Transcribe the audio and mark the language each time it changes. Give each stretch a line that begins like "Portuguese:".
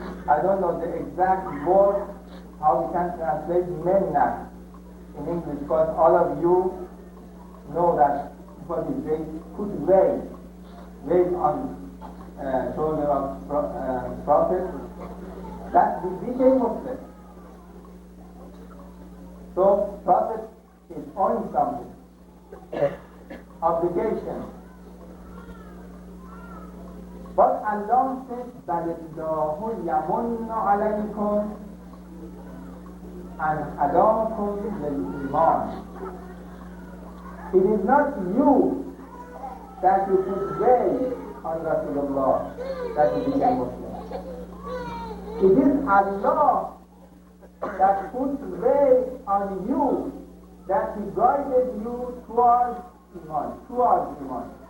English: I don't know the exact word, how we can translate minna in English, but all of you know that what is they put weight on shoulder of Prophet, that we became Muslim. So Prophet is owing something, obligation. But Allah says,
Arabic: بَلِ اللَّهُ يَمُنُّ عَلَيْكُمْ أَنْ هَدَاكُمْ لِلْإِيمَانِ.
English: It is not you that you put weight on Rasulullah that you became Muslim. It is Allah that put weight on you, that He guided you towards Iman.